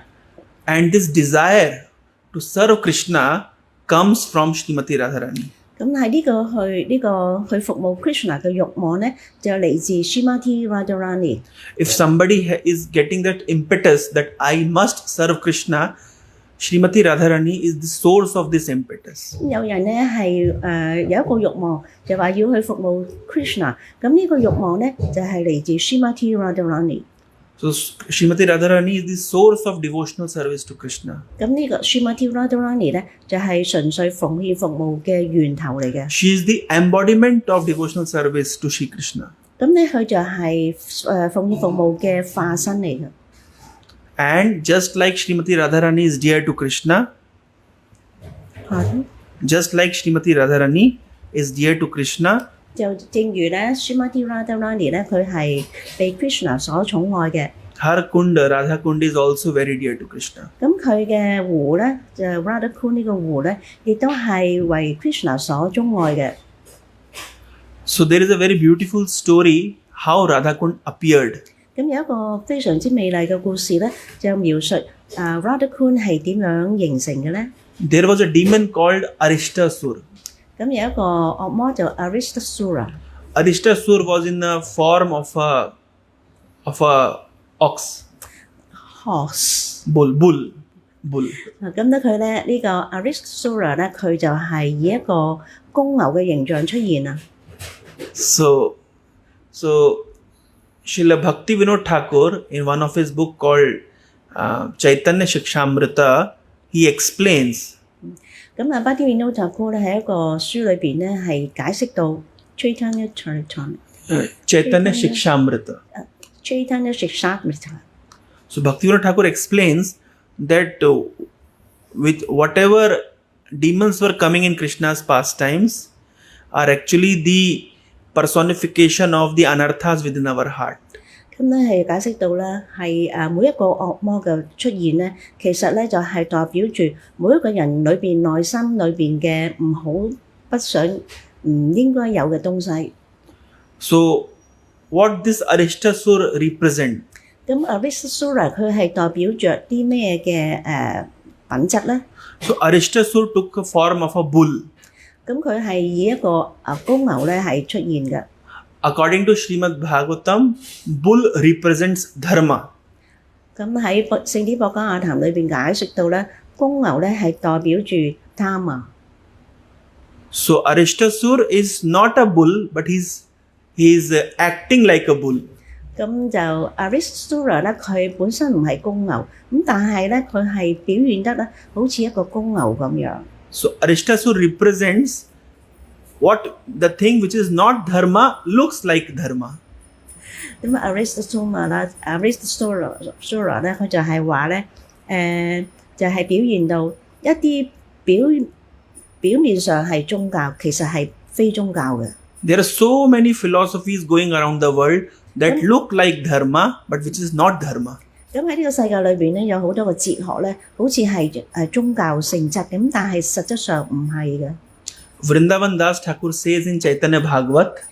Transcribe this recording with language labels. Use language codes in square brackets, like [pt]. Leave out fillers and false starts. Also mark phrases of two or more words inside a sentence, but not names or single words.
[en] And this desire to serve Krishna comes from Srimati Radharani. [yue] 咁喺呢個去服務 Krishna 嘅慾望咧，就嚟自 Srimati Radharani。 [en] If somebody is getting that impetus that I must serve Krishna, Srimati Radharani is the source of this impetus. [yue] 有人咧係有一個慾望，就話要去服務 Krishna。咁呢個慾望咧就係嚟自 Srimati Radharani。 [en] So Srimati Radharani is the source of devotional service to Krishna. [yue] 咁呢個 Srimati Radharani 咧就係純粹奉獻服務嘅源頭嚟嘅。 [en] She is the embodiment of devotional service to Shri Krishna. [yue] 咁咧佢就係奉獻服務嘅化身嚟嘅。 [en] And just like Srimati Radharani is dear to Krishna, just like Srimati Radharani is dear to Krishna, [yue] 就正如咧 Srimati Radharani 咧，佢係被 Krishna 所寵愛嘅。 [en] her Kunda, Radha Kunda is also very dear to Krishna. [yue] 咁佢嘅湖咧，就 Radha Kunda 呢個湖咧，亦都係為 Krishna 所鍾愛嘅。 [en] So there is a very beautiful story how Radha Kunda appeared. [yue] 咁有一個非常之美麗嘅故事咧，就描述Radha Kunda 係點樣形成嘅咧？ [en] There was a demon called Arishtasur. [yue] 咁有一個惡魔就 Arishtasura。 [en] Arishtasur was in the form of a ox. Horse。 Bull. bull. [yue] 咁咧佢咧呢個 Aristasura 咧，佢就係以一個公牛嘅形象出現啊。 [en] So Srila Bhakti Vinod Thakur, in one of his book called Chaitanya Shikshamrita, he explains [yue] 咁啊，巴啲面都就哥咧喺一個書裏邊咧係解釋到 Chaitanya Shikshamrita. [en] So Bhakti Vinod Thakur explains that with whatever demons were coming in Krishna's pastimes are actually the personification of the anarthas within our heart. [yue] 咁咧係解釋到咧係每一個惡魔嘅出現咧，其實咧就係代表住每一個人裏邊內心裏邊嘅唔好、不想、唔應該有嘅東西。 [en] So what this Aristasur represent? [yue] 咁 Aristasura 佢係代表着啲咩嘅品質咧？ [en] So Aristasur took a form of a bull. [yue] 咁佢係以一個公牛咧係出現嘅。 [en] According to Srimad Bhagavatam, bull represents dharma. [yue] 咁喺聖典博家雅談裏邊解釋到咧，公牛咧係代表住貪。 [en] So Aristasur is not a bull, but he is acting like a bull. [yue] 咁就 Aristasura 咧，佢本身唔係公牛，咁但係咧佢係表現得咧好似一個公牛咁樣。 [en] So Aristasur represents what the thing which is not dharma looks like dharma. [yue] 咁Aristasura 咧，佢就係話咧，就係表現到一啲表面上係宗教，其實係非宗教嘅。 [en] There are so many philosophies going around the world that look like dharma, but which is not dharma. [yue] 咁喺呢個世界裏邊咧，有好多個哲學咧，好似係宗教性質咁，但係實質上唔係嘅。 [en] Vrindavan Das Thakur says in Chaitanya Bhagavat,